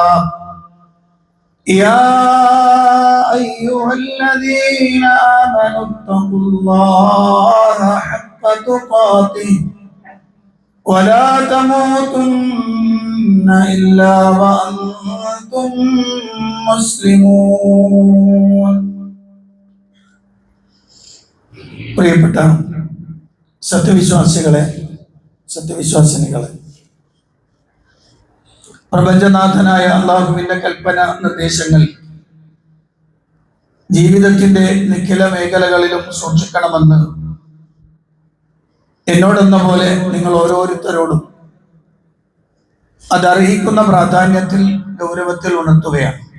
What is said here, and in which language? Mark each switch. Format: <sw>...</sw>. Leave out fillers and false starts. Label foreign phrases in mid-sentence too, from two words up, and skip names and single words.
<ar>يا أيها الذين آمنوا اتقوا الله حق تقاته ولا تموتن إلا وأنتم مسلمون.</ar> <ml>പ്രിയപ്പെട്ട സത്യവിശ്വാസിനികളെ, പ്രപഞ്ചനാഥനായ അള്ളാഹുവിന്റെ കൽപ്പന നിർദ്ദേശങ്ങൾ ജീവിതത്തിന്റെ നിഖില മേഖലകളിലും സൂക്ഷിക്കണമെന്ന് എന്നോടെന്ന പോലെ നിങ്ങൾ ഓരോരുത്തരോടും അതർഹിക്കുന്ന പ്രാധാന്യത്തിൽ ഗൗരവത്തിൽ ഉണർത്തുകയാണ്.</ml>